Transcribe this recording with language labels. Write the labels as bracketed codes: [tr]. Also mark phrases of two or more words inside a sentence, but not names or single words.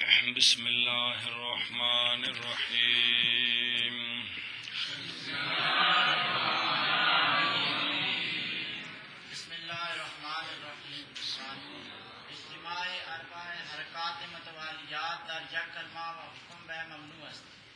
[ar] بسم اللہ الرحمن الرحیم بسم اللہ الرحمن الرحیم [fa] اجتماع اربع حرکات متوالیات در یک کلمہ و حکم بہ ممنوع است.